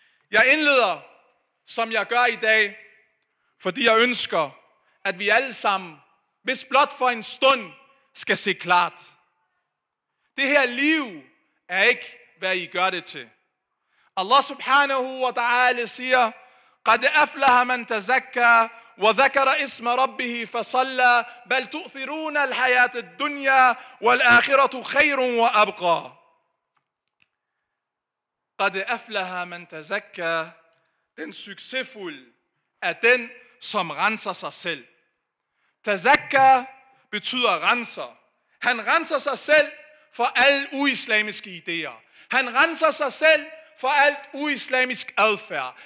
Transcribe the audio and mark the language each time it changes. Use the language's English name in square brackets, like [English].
[Danish] Jeg indleder, som jeg gør i dag, fordi jeg ønsker, at vi alle sammen, hvis blot for en stund, skal se klart. Det her liv er ikke, hvad I gør det til. [Arabic] Allah subhanahu wa ta'ala siger, قد أفلح من تزكى وذكر اسم ربه فصلى بل تؤثرون الحياة الدنيا والآخرة خير وأبقى. قد أفلح من تزكى. [Danish] Den succesfulde er den, som renser sig selv. Tazakka betyder renser. Han renser sig selv for alle uislamiske idéer. Han renser sig selv for alt uislamisk adfærd.